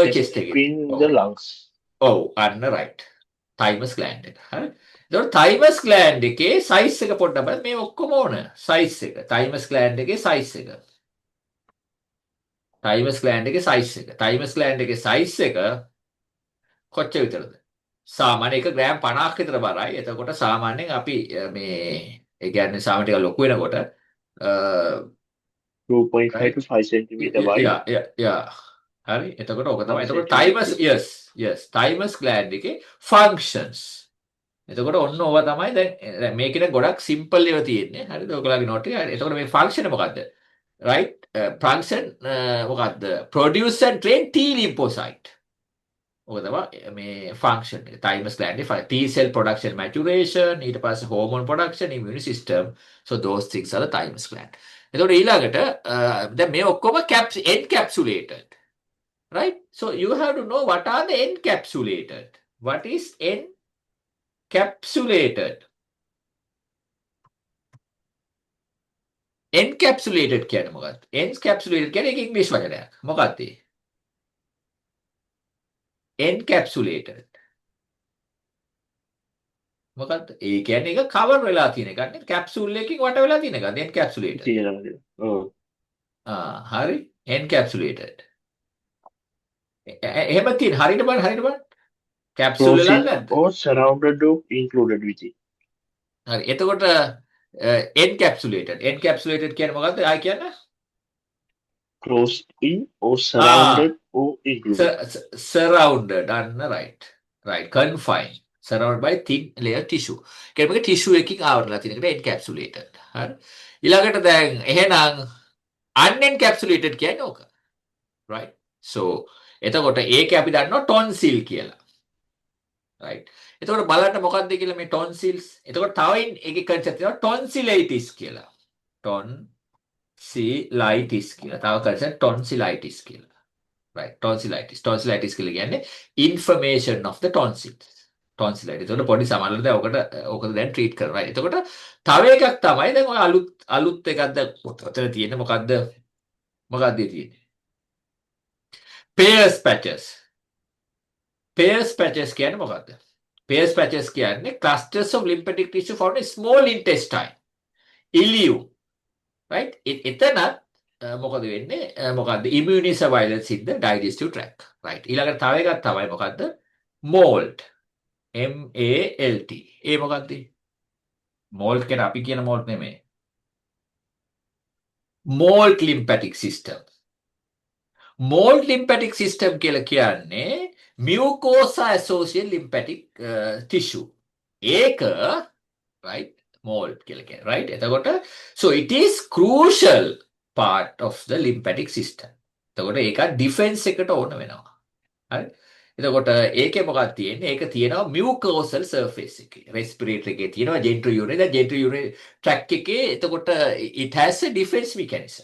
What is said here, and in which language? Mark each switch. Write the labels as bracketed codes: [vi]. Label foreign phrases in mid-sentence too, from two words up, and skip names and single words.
[en] Then [si] chest එකේ. [en] between [si] ඔව්. [en] the lungs. [si] ඔව් අන්න right. [en] thymus gland [si] එක. හරි. ඒතකොට [en] thymus gland [si] එකේ size එක පොඩ්ඩක් බලන්න. මේ ඔක්කොම ඕන size එක. [en] thymus gland [si] එකේ size එක. [en] thymus gland [si] එකේ size එක. [en] thymus gland [si] එකේ size එක කොච්චර විතරද? සාමාන්‍ය 1 ග්‍රෑම් 50ක් විතර බරයි. එතකොට සාමාන්‍යයෙන් අපි ඒ කියන්නේ සාමාන්‍ය ටික ලොකු වෙනකොට [en] 2.5 to right 5 centimeter wide. [si] yeah හරි එතකොට ඕක තමයි. 1 එතකොට [en] centimeter thymus yes thymus gland එකේ functions. [si] එතකොට ඔන්න ඕවා තමයි දැන් මේකේ ගොඩක් සිම්පල් ඒවා තියෙන්නේ. හරිද? ඔයගොල්ලන්ගේ note එක. එතකොට මේ function මොකද්ද? [en] right function [si] මොකද්ද? [en] produce and train T lymphocyte. [si] ඔක තමයි මේ ෆන්ක්ෂන් එක. [en] thymus gland එකේ T cell production maturation [si] ඊට පස්සේ [en] hormone production immune system. So those things are the thymus gland. [si] එතකොට ඊළඟට දැන් මේ ඔක්කොම encapsulated. [en] Right? So you have to know what are the encapsulated. What is encapsulated? [si] Encapsulated කියන්නේ මොකක්ද? Encapsulated කියන්නේ ඒක ඉංග්‍රීසි වචනයක්. මොකක්ද ඒ? Encapsulated. මොකක්ද? ඒ කියන්නේ ඒක කවර් වෙලා තියෙන එකක් නේ. කැප්සූල් එකකින් වට වෙලා තියෙන එකක්. Encapsulated. හරි. Encapsulated. එහෙම තියෙන හරියට බලන්න. කැප්සූල් වෙලා නැද්ද? [en] or surrounded or included with it. [si] හරි. එතකොට encapsulated කියන්නේ මොකක්ද? ආයි කියන්න. [en] Closed in or surrounded or included. Surrounded. right. Confined. Surrounded by thin layer tissue. [si] කියන්නේ මේක tissue එකකින් ආවරලා තියෙන එකට encapsulated. හරි. ඊළඟට දැන් එහෙනම් unencapsulated කියන්නේ ඕක. [en] right. So [si] එතකොට ඒකේ අපි දන්නවා tonsil කියලා. right. එතකොට බලන්න මොකක්ද කියලා මේ tonsils. එතකොට තව ඒකේ concept තියෙනවා tonsillitis කියලා. tonsillitis කියලා. තව concept tonsillitis කියලා. right. [en] tonsillitis [si] කියලා කියන්නේ [en] inflammation of the tonsils. tonsillitis. [si] එතකොට පොඩි සමහරවිට දැන් ඔකට දැන් treat කරනවා. එතකොට තව එකක් තමයි දැන් ඔය අලුත් එකක් දැන් ඔතන තියෙන්නේ මොකද්ද තියෙන්නේ? [en] Pairs patches [si] කියන්නේ මොකද්ද? [en] Pairs patches කියන්නේ clusters of lymphatic tissue found in small intestine. ileum. right? [si] එතනත් මොකද වෙන්නේ? මොකද්ද? [en] immune surveillance in the digestive tract. right? [si] ඊළඟට තව එකක් තමයි මොකද්ද? [en] mold. MALT. [si] ඒ මොකද්ද? mold කියන අපි කියන mold නෙමෙයි. [en] mold lymphatic system. mold lymphatic system කියලා කියන්නේ mucosa associated lymphatic tissue. [si] ඒක [en] right mold [si] කියලා කියන්නේ right. [en] එතකොට so it is crucial part of the lymphatic system. [si] එතකොට ඒක defense එකට ඕන වෙනවා. හරි. එතකොට ඒකේ මොකක්ද තියෙන්නේ? ඒක තියෙනවා [en] mucosal surface [si] එකේ. [en] respiratory [si] එකේ තියෙනවා [en] genitourinary. දැන් genitourinary tract [si] එකේ එතකොට [en] it has a defense mechanism.